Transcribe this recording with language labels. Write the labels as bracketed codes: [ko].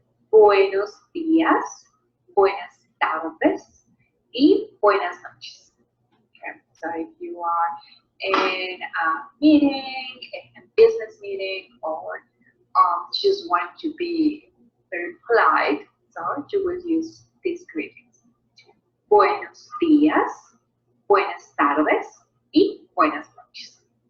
[es] Buenos días, buenas tardes, y buenas noches. [en] Okay. So if you are in a meeting, in a business meeting, or just want to be very polite, so you will use these greetings. [es] Buenos días, buenas tardes, y buenas noches.